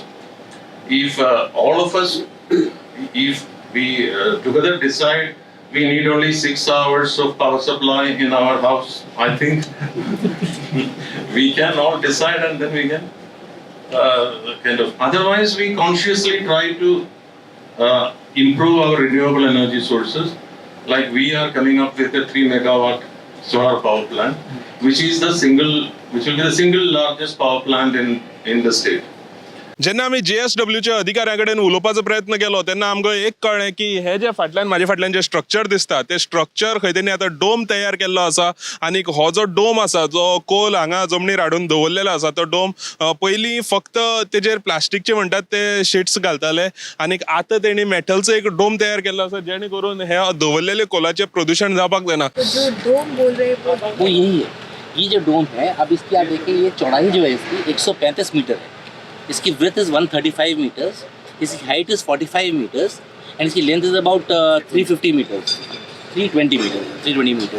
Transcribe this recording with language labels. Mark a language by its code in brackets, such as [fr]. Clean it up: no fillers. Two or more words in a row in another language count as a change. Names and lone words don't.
[en] If all of us, if we together decide we need only 6 hours of power supply in our house, I think we can all decide and then we can kind of. Otherwise, we consciously try to improve our renewable energy sources. Like we are coming up with a 3 megawatt solar power plant, which will be the single largest power plant in the state. [kok] जेन्ना आमी JSWच्या अधिकाऱ्या कडेन उलोवपाचो प्रयत्न केलो तेन्ना आमकां एक कळ्ळें की हे जे म्हाजे फाटल्यान जे स्ट्रक्चर दिसता ते स्ट्रक्चर खंय तरी आतां डोम तयार केल्लो आसा आनी हो जो डोम आसा जो कोल हांगा जमनीर हाडून दवरलेलो आसा तो डोम पयलीं फक्त तेजेर प्लास्टीकचे म्हणटात ते शीट्स घालताले आनी आतां तेणी मेटलचो एक डोम तयार केल्लो आसा जेणे करून हे दवरलेले कोलाचें प्रदूशण जावपाक जायना. [hi] जो डोम बोल रहे हैं वो यही है. ये जो डोम है अब इसकी आप देखिए ये चौड़ाई जो है इसकी 135 मीटर है. [en] इसकी breadth is 135 meters, इसकी height is 45 meters and इसकी length is about 350 meters, 320 meters.